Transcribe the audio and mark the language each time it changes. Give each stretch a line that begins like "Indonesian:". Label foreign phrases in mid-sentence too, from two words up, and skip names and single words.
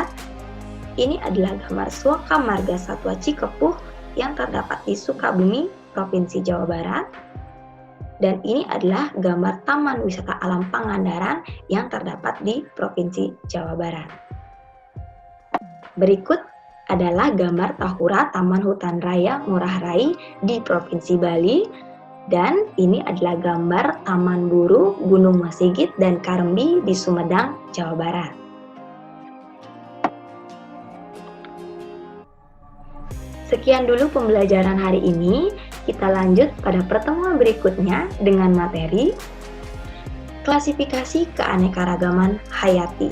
Indonesian: Ini adalah gambar Suaka Marga Satwa Cikepuh yang terdapat di Sukabumi, Provinsi Jawa Barat. Dan ini adalah gambar Taman Wisata Alam Pangandaran yang terdapat di Provinsi Jawa Barat. Berikut adalah gambar Tahura Taman Hutan Raya Ngurah Rai di Provinsi Bali, dan ini adalah gambar Taman Buru Gunung Masigit dan Karembi di Sumedang, Jawa Barat. Sekian dulu pembelajaran hari ini. Kita lanjut pada pertemuan berikutnya dengan materi klasifikasi keanekaragaman hayati.